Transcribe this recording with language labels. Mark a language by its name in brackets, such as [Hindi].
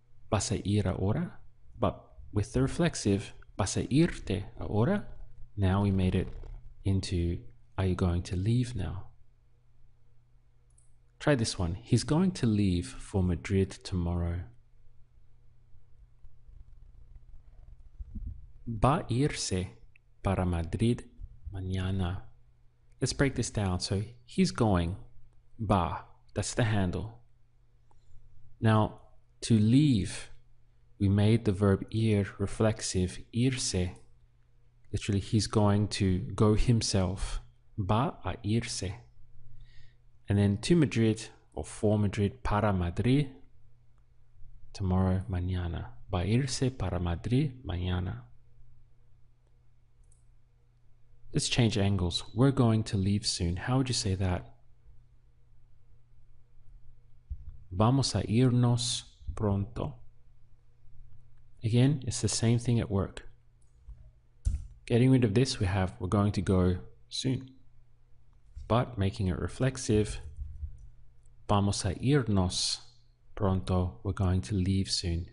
[Spanish] ¿Vas a ir ahora? [English] But with the reflexive, [Spanish] ¿vas a irte ahora? [English] Now we made it into, are you going to leave now? Try this one. He's going to leave for Madrid tomorrow. [Spanish] Va a irse para Madrid mañana. [English] Let's break this down. So he's going, va, that's the handle. Now, To leave, we made the verb ir reflexive, irse. Literally, he's going to go himself. [Spanish] Va a irse. [English] And then to Madrid, or for Madrid, para Madrid, tomorrow, mañana. [Spanish] Va a irse para Madrid, mañana. [English] Let's change angles. We're going to leave soon. How would you say that? [Spanish] Vamos a irnos pronto. [English] Again, it's the same thing at work. Getting rid of this, we have we're going to go soon. But making it reflexive, [Spanish] vamos a irnos pronto, [English] we're going to leave soon.